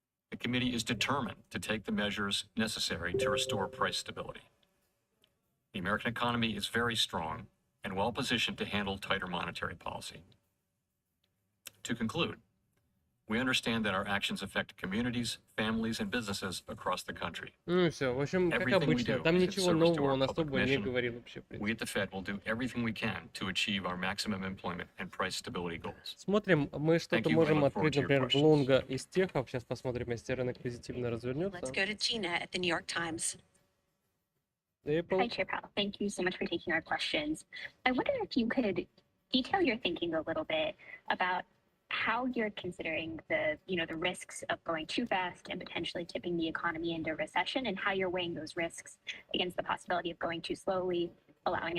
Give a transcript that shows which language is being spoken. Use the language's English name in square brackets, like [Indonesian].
[English] The committee is determined to take the measures necessary to restore price stability. The American economy is very strong and well positioned to handle tighter monetary policy. To conclude, we understand that our actions affect communities, families, and businesses across the country. [Russian] Ну и все. В общем, как обычно, там ничего нового он особо не говорил вообще. [English] We at the Fed will do everything we can to achieve our maximum employment and price stability goals. [Russian] Смотрим, мы что-то можем открыть, например, в лонга из техов. Сейчас посмотрим, если рынок позитивно развернется. [English] Let's go to Tina at the New York Times. Hi, Chair Powell. Thank you so much for taking our questions. I wonder if you could detail your thinking a little bit about how you're considering the risks of going too fast and potentially tipping the economy into recession, and how you're weighing those risks against the possibility of going too slowly, allowing